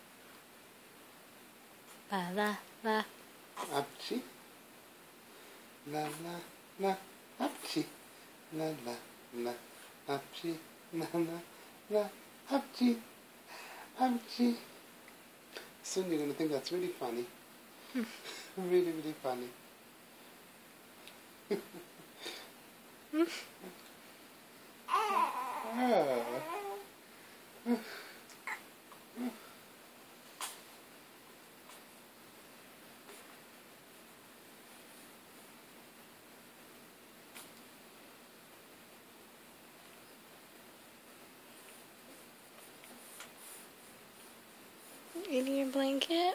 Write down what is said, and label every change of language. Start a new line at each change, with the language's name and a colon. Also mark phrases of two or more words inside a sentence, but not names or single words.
English: La la la. Apchi. La la la. Apchi. La la la. Apchi. La la la. Apchi. Apchi. Soon you're gonna think that's really funny. Really, really funny. Eating your blanket?